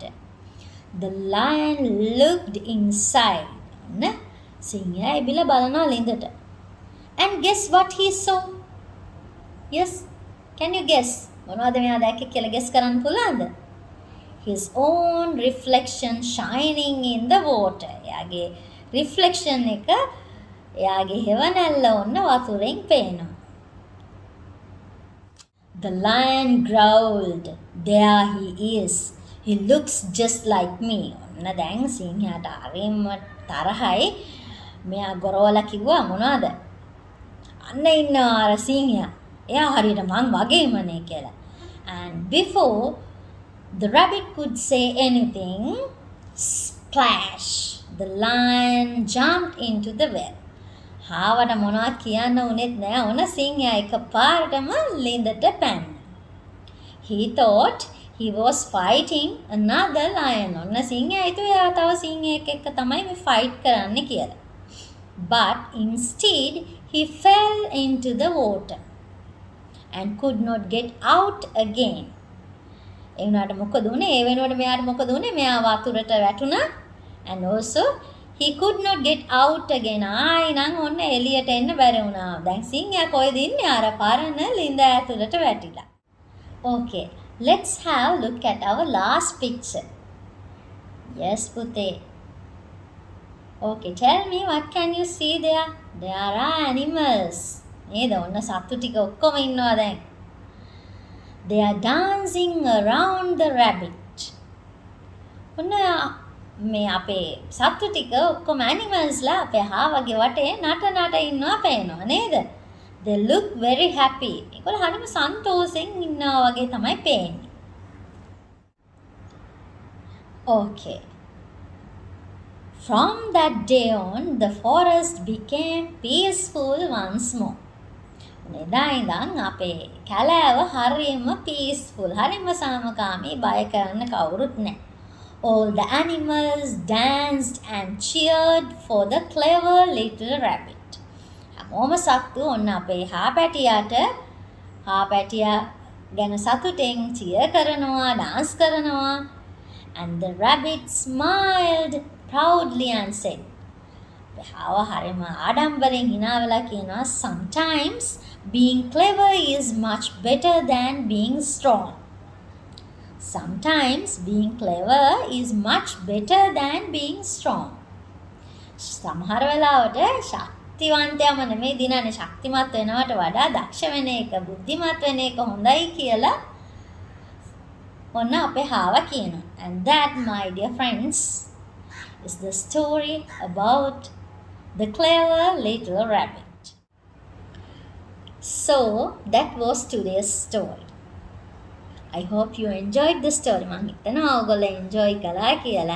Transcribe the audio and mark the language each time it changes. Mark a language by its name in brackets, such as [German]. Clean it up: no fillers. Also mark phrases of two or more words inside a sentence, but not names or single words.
[English] The lion looked inside. [Sinhala] නේ සිංහයා එබිලා බලනවා ලිඳට. [English] And guess what he saw? Yes, can you guess? [Sinhala] මොනවද මෙයා දැක්කේ කියලා guess කරන්න පුළුවන්ද? [English] His own reflection shining in the water. [Sinhala] එයාගේ reflection එක එයාගේ හෙවණැල්ල ඔන්න වතුරෙන් පේනවා. [English] The lion growled. There he is. He looks just like me. [Sinhala] ඔන්න දැන් සිංහයාට හරිම තරහයි. මෙයා ගොරවලා කිව්වා මොනවද? අන්න ඉන්නවා අර සිංහයා. එයා හරියට මං වගේමනේ කියලා. [English] And before the rabbit could say anything, splash! The lion jumped into the well. [Sinhala] හාවට මොනවත් කියන්න උනේත් නෑ. ඔන්න සිංහයා එකපාරටම ලිඳට පැන්න. [English] He thought he was fighting another lion. [Sinhala] ඔන්න සිංහයා හිතුවා එයා තව සිංහයෙක් එක්ක තමයි මේ ෆයිට් කරන්න කියලා. [English] But instead he fell into the water and could not get out again. [Sinhala] ඒ වුණාට මොකද උනේ? ඒ වෙනුවට මෙයාට මොකද උනේ? මෙයා වතුරට වැටුණා. [English] And also he could not get out again. [Sinhala] ආයි නම් ඔන්න එළියට එන්න බැරි වුණා. දැන් සිංහයා කොහෙද ඉන්නේ? අර පරණ ලිඳ ඇතුළට වැටිලා. [English] Okay, let's have a look at our last picture. Yes, පුතේ. Okay, tell me what can you see there? There are animals. [Sinhala] නේද? ඔන්න සත්තු ටික ඔක්කොම ඉන්නවා දැන්. [English] They are dancing around the rabbit. [Sinhala] ඔන්න මේ අපේ සත්තු ටික ඔක්කොම animalsලා අපේ හාවගේ වටේ නට ඉන්නවා පේනවා නේද? [English] They look very happy. [Sinhala] ඒගොල්ලෝ හරිම සන්තෝෂෙන් ඉන්නවා වගේ තමයි පේන්නේ. [English] Okay. From that day on, the forest became peaceful once more. [Sinhala] එදා ඉඳන් අපේ කැලෑව හරිම peaceful. හරිම සාමකාමී. බය කරන්න කවුරුත් නැහැ. [English] All the animals danced and cheered for the clever little rabbit. [Sinhala] හැමෝම සත්තු ඔන්න අපේ හාපැටියා ගැන සතුටෙන් cheer කරනවා, dance කරනවා. [English] And the rabbit smiled proudly and said, [Sinhala] හාව හරිම ආඩම්බරෙන් hina වෙලා කියනවා [English] sometimes being clever is much better than being strong. Sometimes being clever is much better than being strong. [Sinhala] සමහර වෙලාවට ශක්තිවන්තයම නෙමෙයි දිනන්නේ ශක්තිමත් වෙනවට වඩා දක්ෂ වෙන එක බුද්ධිමත් වෙන එක හොඳයි කියලා ඔන්න අපේ හාව කියනවා. [English] And that, my dear friends, is the story about the clever little rabbit. So that was today's story. I hope you enjoyed the story. [Sinhala] මං හිතනවා ඔයගොල්ලෝ enjoy කළා කියලා.